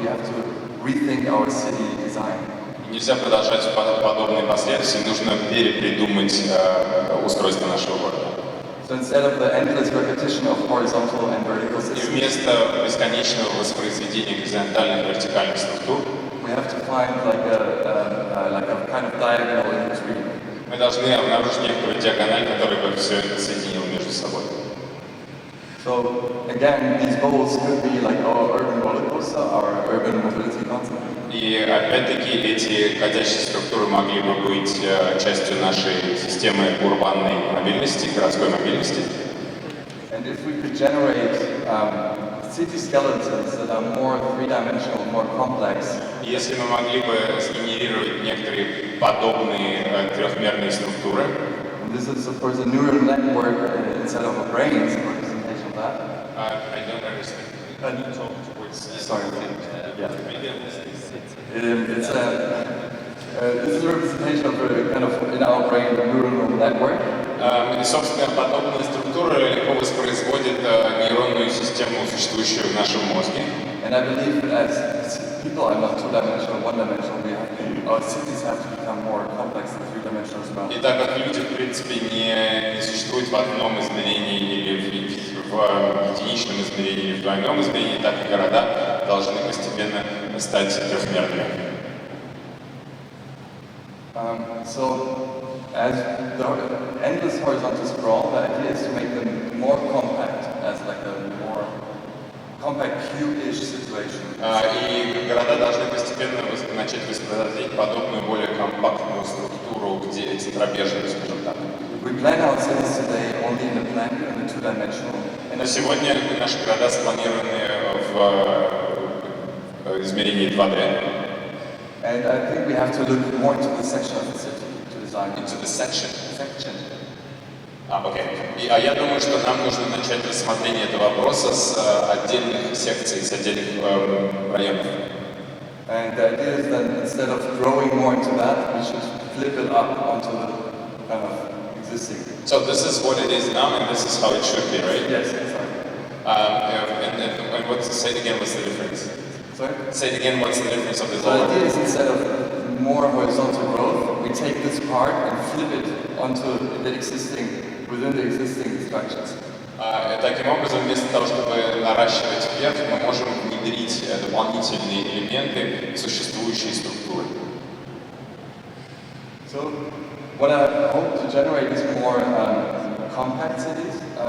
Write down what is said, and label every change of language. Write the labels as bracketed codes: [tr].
[en] We have to rethink our city design. [ru] Нельзя продолжать подобные последствия, нужно перепридумать устройство нашего города. [en] So instead of the endless repetition of horizontal and vertical [ru] И [en] systems, [ru] вместо бесконечного воспроизведения горизонтальных и вертикальных структур, [en] we have to find like a kind of diagonal in between. [ru] мы должны обнаружить некоторую диагональ, которая бы все это соединила между собой. [en] So again, these goals could be like our urban roller coaster, our urban mobility concept. [ru] И опять-таки эти ходящие структуры могли бы быть частью нашей системы урбанной мобильности, городской мобильности. [en] And if we could generate city skeletons that are more three-dimensional, more complex, [ru] Если мы могли бы сгенерировать некоторые подобные трехмерные структуры, [en] and this is of course a neural network inside of our brains, a representation of that. I don't understand. Can you talk towards Sorry, yeah. Maybe I'm listening. This is a representation of kind of in our brain a neural network. [ru] И, собственно, подобная структура легко воспроизводит нейронную систему, существующую в нашем мозге. [en] And I believe that as people are not two-dimensional, one-dimensional, we have our cities have to become more complex and three-dimensional as well. [ru] И так как люди, в принципе, не существуют в одном измерении или в единичном измерении или в двойном измерении, так и города должны постепенно стать трехмерными. [en] So, as the endless horizontal sprawl, the idea is to make them more compact, as like a more compact cube-ish situation. [ru] И города должны постепенно начать воспроизводить подобную, более компактную структуру, где центробежную, скажем так. [en] We plan our cities today only in the plane, in the two-dimensional. [ru] Но сегодня наши города спланированы в измерении 2D. [en] And I think we have to look more into the section of the city to design. Into the section. Окей. [ru] Я думаю, что нам нужно начать рассмотрение этого вопроса с отдельных секций, с отдельных районов. [en] And the idea is that instead of growing more into that, we should flip it up onto the kind of existing. So this is what it is now, and this is how it should be, right? Yes, exactly. And say it again, what's the difference? Sorry? Say it again, what's the difference of this So the idea is instead of more horizontal growth, we take this part and flip it onto the existing, within the existing structures. [ru] Таким образом, вместо того, чтобы наращивать вверх, мы можем внедрить дополнительные элементы в существующие структуры. [en] So what I hope to generate is more compact cities.